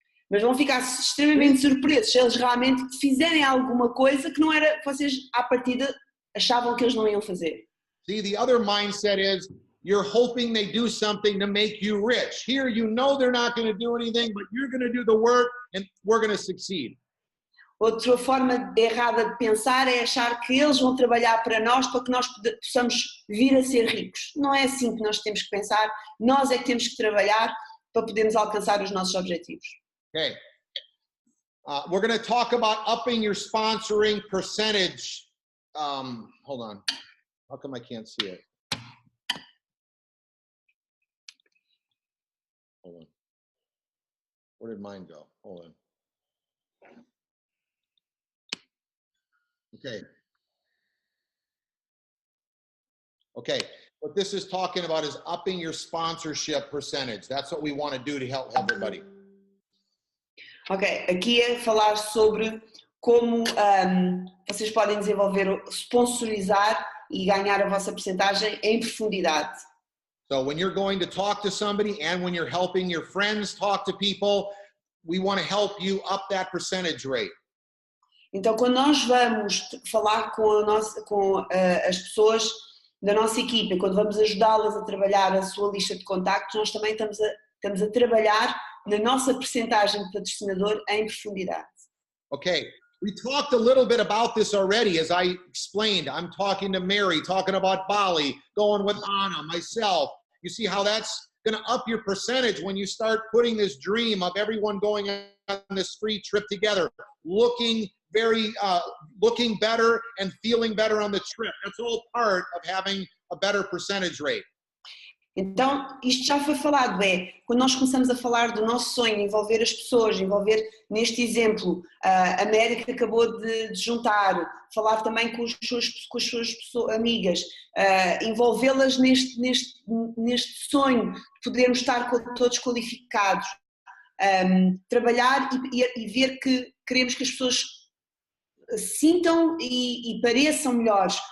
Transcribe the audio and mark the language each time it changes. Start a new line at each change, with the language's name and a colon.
Portuguese: Mas vão ficar extremamente surpresos se eles realmente fizerem alguma coisa que não era, vocês à partida achavam que eles não iam fazer.
English: See, the other mindset is you're hoping they do something to make you rich. Here, you know they're not going to do anything, but you're going to do the work and we're going to succeed.
Portuguese: Outra forma errada de pensar é achar que eles vão trabalhar para nós para que nós possamos vir a ser ricos. Não é assim que nós temos que pensar, nós é que temos que trabalhar para podermos alcançar os nossos objetivos.
English: Okay. We're going to talk about upping your sponsoring percentage. Hold on. How come I can't see it? Hold on. Where did mine go? Hold on. Okay. Okay. What this is talking about is upping your sponsorship percentage. That's what we want to do to help everybody.
Portuguese: Ok, aqui é falar sobre como vocês podem desenvolver, sponsorizar e ganhar a vossa percentagem em profundidade.
English: So when you're going to talk to somebody and when you're helping your friends talk to people, we want to help you up that percentage rate.
Portuguese: Então, quando nós vamos falar com as pessoas da nossa equipa, quando vamos ajudá-las a trabalhar a sua lista de contactos, nós também estamos a trabalhar na nossa percentagem de patrocinador em profundidade.
English: Okay, we talked a little bit about this already, as I explained. I'm talking to Mary, talking about Bali, going with Anna, myself. You see how that's going to up your percentage when you start putting this dream of everyone going on this free trip together, looking better and feeling better on the trip. That's all part of having a better percentage rate.
Portuguese: Então, isto já foi falado, quando nós começamos a falar do nosso sonho, envolver as pessoas, envolver, neste exemplo, a Merritt que acabou de juntar, falar também com as suas amigas, envolvê-las neste sonho de podermos estar todos qualificados, trabalhar e ver que queremos que as pessoas sintam e pareçam melhores.